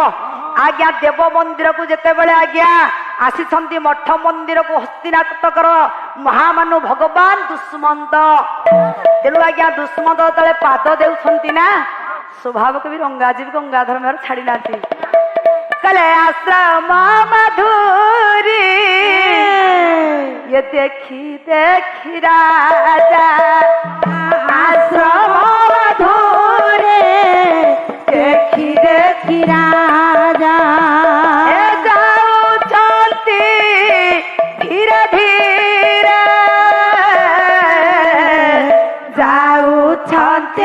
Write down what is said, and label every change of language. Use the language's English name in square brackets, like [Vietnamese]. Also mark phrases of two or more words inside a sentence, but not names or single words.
[Odia] ଆଜ୍ଞା ଦେବ ମନ୍ଦିରକୁ ଯେତେବେଳେ ଆଜ୍ଞା ଆସିଛନ୍ତି ମଠ ମନ୍ଦିରକୁ ହସ୍ତିନାଟକର ମହାମାନୁ ଭଗବାନ ଦୁଷ୍ମନ୍ତ। ତେଣୁ ଆଜ୍ଞା ଦୁଷ୍ମନ୍ତ ଯେତେବେଳେ ପାଦ ଦେଉଛନ୍ତି ନା ସ୍ୱଭାବ କବି ରଙ୍ଗାଜୀବ ଗଙ୍ଗାଧର ମେହର ଛାଡି ନାହାନ୍ତି। କହିଲେ ଆଶ୍ରମ ମଧୁରୀ ଏ ଦେଖି ଦେଖି ରାଜା ଆଶ୍ରମ ମଧୁରେ ଦେଖି ଦେଖି ରାଜା ଏ ଯାଉଛନ୍ତି ଧୀରେ ଧୀରେ ଯାଉଛନ୍ତି